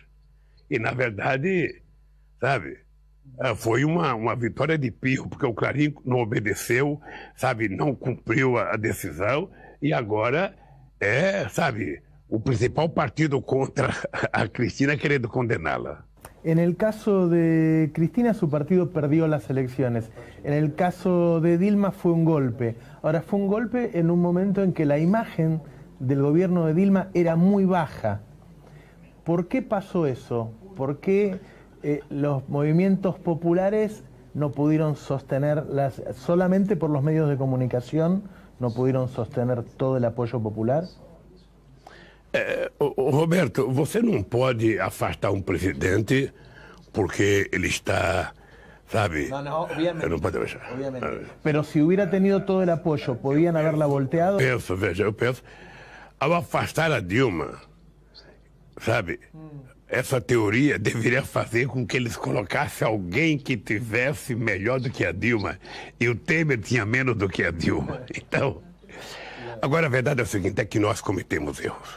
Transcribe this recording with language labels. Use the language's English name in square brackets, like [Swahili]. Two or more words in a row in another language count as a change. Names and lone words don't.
[Portuguese] E na verdade, sabe, foi uma vitória de pirro, porque o Clarim não obedeceu, sabe, não cumpriu a decisão e agora sabe, o principal partido contra a Cristina querendo condená-la. [Spanish] En el caso de Cristina, su partido perdió las elecciones. En el caso de Dilma fue un golpe. Ahora, fue un golpe en un momento en que la imagen del gobierno de Dilma era muy baja. ¿Por qué pasó eso? ¿Por qué los movimientos populares no pudieron sostener, solamente por los medios de comunicación, no pudieron sostener todo el apoyo popular? Roberto, [Portuguese] você não pode afastar um presidente porque ele está, sabe... [Spanish] No, obviamente. [Portuguese] Não pode deixar. [Spanish] Obviamente. Pero si hubiera tenido todo el apoyo, ¿podían haberla volteado? [Portuguese] Eu penso, ao afastar a Dilma, sabe, essa teoria deveria fazer com que eles colocassem alguém que tivesse melhor do que a Dilma. E o Temer tinha menos do que a Dilma. Então, agora a verdade é o seguinte, é que nós cometemos erros.